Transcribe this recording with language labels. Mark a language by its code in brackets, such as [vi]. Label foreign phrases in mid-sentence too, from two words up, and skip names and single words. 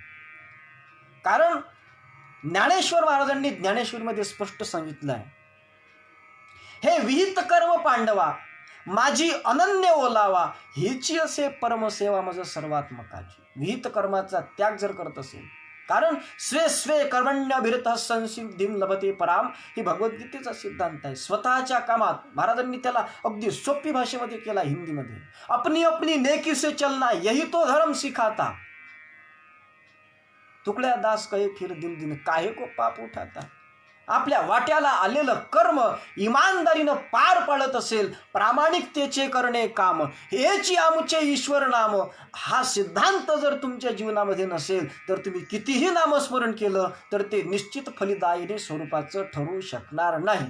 [mr] कारण ज्ञानेश्वर महाराजांनी ज्ञानेश्वरीमध्ये स्पष्ट सांगितलं आहे, हे विहित कर्म पांडवा माझी अनन्य ओलावा, हेची असे परमसेवा मज सर्वात्मकाची. विहित कर्माचा त्याग जर करत असेल, कारण [sa] स्वे स्वे कर्मण्यभिरतः संसिद्धिं लभते पराम, [mr] ही भगवद्गीतेचा सिद्धांत आहे. स्वतःच्या कामात महाराजांनी त्याला अगदी सोपी भाषेमध्ये केला, हिंदीमध्ये. [hi] अपनी अपनी नेकी से चलना यही तो धर्म सिखाता, तुकड्या दास कहे फिर दिल दिन काहे को पाप उठाता. [mr] आपल्या वाट्याला आलेलं कर्म इमानदारीनं पार पाडत असेल, प्रामाणिकतेचे करणे काम, हेची आमचे ईश्वर नाम, हा सिद्धांत जर तुमच्या जीवनामध्ये नसेल तर तुम्ही कितीही नामस्मरण केलं तर ते निश्चित फलदायिनी स्वरूपाचं ठरू शकणार नाही.